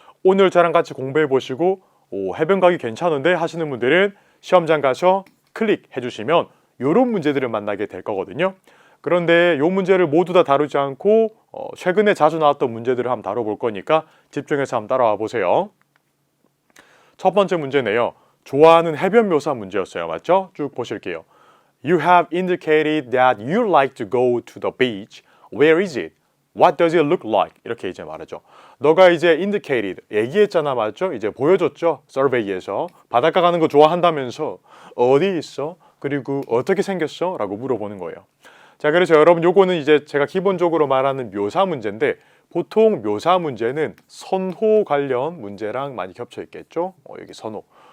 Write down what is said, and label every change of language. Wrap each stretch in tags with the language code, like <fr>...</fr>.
<ko>오늘 저랑 같이 공부해 보시고 해변 가기 괜찮은데 하시는 분들은 시험장 가서 클릭해 주시면 이런 문제들을 만나게 될 거거든요. 그런데 이 문제를 모두 다 다루지 않고 최근에 자주 나왔던 문제들을 한번 다뤄볼 거니까 집중해서 한번 따라와 보세요. 첫 번째 문제네요. 좋아하는 해변 묘사 문제였어요. 맞죠? 쭉 보실게요.</ko> <en>You have indicated that you like to go to the beach. Where is it? What does it look like?</en> <ko>이렇게 이제 말하죠. 너가 이제 indicated, 얘기했잖아. 맞죠? 이제 보여줬죠. 서베이에서. 바닷가 가는 거 좋아한다면서 어디 있어? 그리고 어떻게 생겼어? 라고 물어보는 거예요. 자, 그래서 여러분 요거는 이제 제가 기본적으로 말하는 묘사 문제인데, 보통 묘사 문제는 선호 관련 문제랑 많이 겹쳐 있겠죠. 여기 선호.</ko>